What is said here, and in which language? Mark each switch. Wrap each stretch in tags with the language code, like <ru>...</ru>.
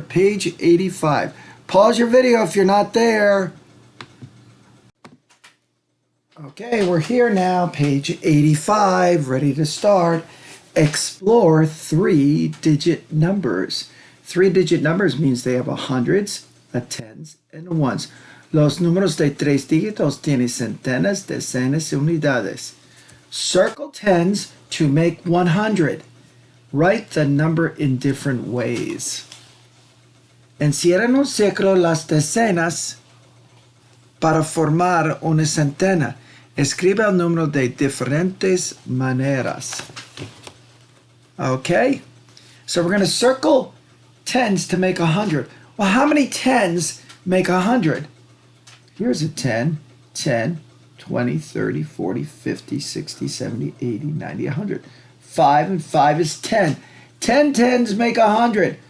<en>Page 85. Pause your video if you're not there. Okay, we're here now, page 85, ready to start. Explore three-digit numbers. Three-digit numbers means they have a hundreds, a tens, and a ones.</en> <es>Los números de tres dígitos tienen centenas, decenas, y unidades.</es> <en>Circle tens to make 100. Write the number in different ways.</en> <es>Encierran un círculo las decenas para formar una centena. Escribe el número de diferentes maneras.</es> <en>Okay? So we're going to circle tens to make 100. Well, how many tens make 100? Here's a 10, 10, 20, 30, 40, 50, 60, 70, 80, 90, 100. 5 and 5 is 10. 10 tens make 100.</en>